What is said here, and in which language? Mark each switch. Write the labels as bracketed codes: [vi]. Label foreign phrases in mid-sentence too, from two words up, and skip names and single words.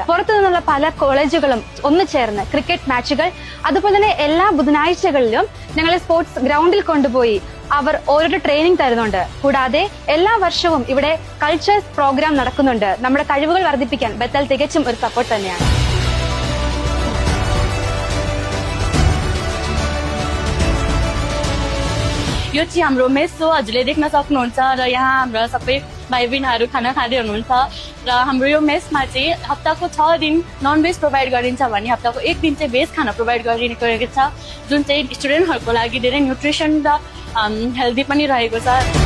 [ml] പുറത്തു നിന്നുള്ള പല കോളേജുകളും ഒന്നു ചേർന്ന് ക്രിക്കറ്റ് മാച്ചുകൾ, അതുപോലെ തന്നെ എല്ലാ ബുധനാഴ്ചകളിലും ഞങ്ങളെ സ്പോർട്സ് ഗ്രൗണ്ടിൽ കൊണ്ടുപോയി അവർ ഓരോ ട്രെയിനിങ് തരുന്നുണ്ട്. കൂടാതെ എല്ലാ വർഷവും ഇവിടെ കൾച്ചേഴ്സ് പ്രോഗ്രാം നടക്കുന്നുണ്ട്. നമ്മുടെ കഴിവുകൾ വർദ്ധിപ്പിക്കാൻ ബethel തികച്ചും ഒരു സപ്പോർട്ട് തന്നെയാണ്. [ne] यो चाहिँ हाम्रो मेस हो, हजुरले देख्न सक्नुहुन्छ र यहाँ हाम्रा सबै भाइ बहिनीहरू खाना खाँदै हुनुहुन्छ र हाम्रो यो मेसमा चाहिँ हप्ताको 6 दिन ननभेज प्रोभाइड गरिन्छ भने हप्ताको 1 दिन चाहिँ भेज खाना प्रोभाइड गरिएको छ, जुन चाहिँ स्टुडेन्टहरूको लागि धेरै न्युट्रिसन र हेल्दी पनि रहेको छ।